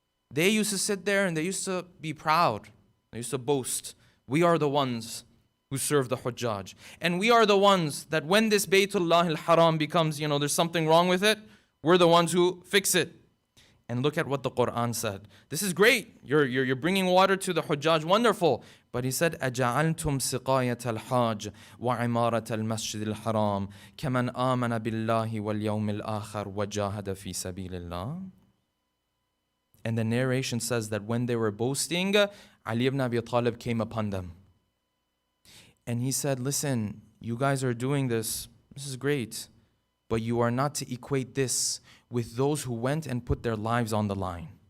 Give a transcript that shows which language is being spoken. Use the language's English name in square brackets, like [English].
[English] They used to sit there and they used to be proud. They used to boast. We are the ones who serve the Hujjaj. And we are the ones that when this Baytullah al-Haram becomes, there's something wrong with it, we're the ones who fix it. And look at what the Quran said. This is great. You're bringing water to the Hujjaj. Wonderful. But he said, [Arabic] أَجَعَلْتُمْ سِقَايَةَ الْحَاجِ وَعِمَارَةَ الْمَسْجِدِ الْحَرَامِ كَمَنْ آمَنَ بِاللَّهِ وَالْيَوْمِ الْآخَرِ وَجَاهَدَ فِي سَبِيلِ اللَّهِ. [English] And the narration says that when they were boasting, Ali ibn Abi Talib came upon them. And he said, listen, you guys are doing this. This is great. But you are not to equate this with those who went and put their lives on the line.